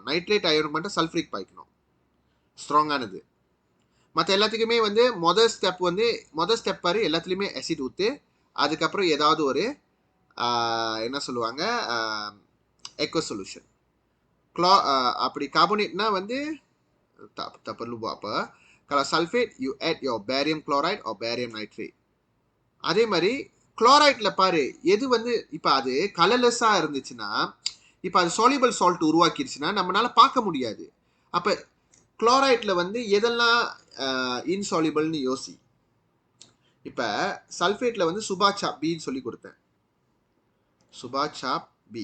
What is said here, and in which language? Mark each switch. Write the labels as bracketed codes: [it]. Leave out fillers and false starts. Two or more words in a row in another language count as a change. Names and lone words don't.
[ta] நைட்ரேட் அயோன் மட்டும் சல்ஃபரிக் பாய்க்கணும், ஸ்ட்ராங்கானது. மற்ற எல்லாத்துக்குமே வந்து முதல் ஸ்டெப் பாரு, எல்லாத்துலேயுமே ஆசிட் ஊற்று. அதுக்கப்புறம் ஏதாவது ஒரு என்ன சொல்லுவாங்க, [en] aqueous solution. [ta] அப்படி கார்போனேட்னா வந்து [ms] tak perlu buat apa. Kalau sulfate, [en] you add your barium chloride or barium nitrate. [ta] அதே மாதிரி குளோரைட்ல பாரு, எது வந்து இப்போ அது கலர்லெஸ்ஸா இருந்துச்சுன்னா, இப்போ அது [en] soluble salt [ta] உருவாக்கிடுச்சுன்னா நம்மளால பார்க்க முடியாது. அப்போ குளோரைட்ல வந்து எதெல்லாம் இன்சாலிபிள்னு யோசி. இப்போ சல்ஃபேட்ல வந்து சுபா சாப் பின்னு சொல்லி கொடுத்தேன், சுபா சாப் பி.